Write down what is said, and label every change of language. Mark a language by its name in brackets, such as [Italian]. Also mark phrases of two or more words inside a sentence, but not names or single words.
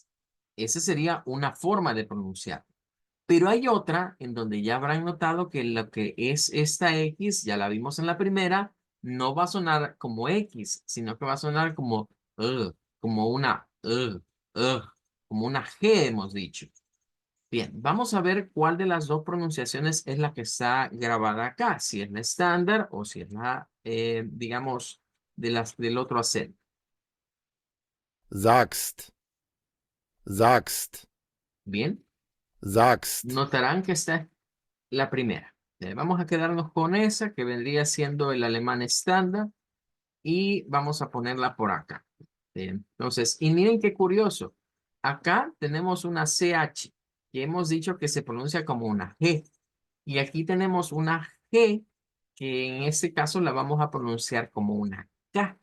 [Spanish] Esa sería una forma de pronunciar. Pero hay otra en donde ya habrán notado que lo que es esta X, ya la vimos en la primera, no va a sonar como X, sino que va a sonar como como una como una G, hemos dicho. Bien, vamos a ver cuál de las dos pronunciaciones es la que está grabada acá, si es la estándar o si es la, digamos, del otro acento. [German] Sagst, sagst, [Spanish] Bien, sagst. notarán que está la primera. Vamos a quedarnos con esa que vendría siendo el alemán estándar y vamos a ponerla por acá. Entonces, y miren qué curioso. Acá tenemos una CH que hemos dicho que se pronuncia como una G Y aquí tenemos una G que en este caso la vamos a pronunciar como una K.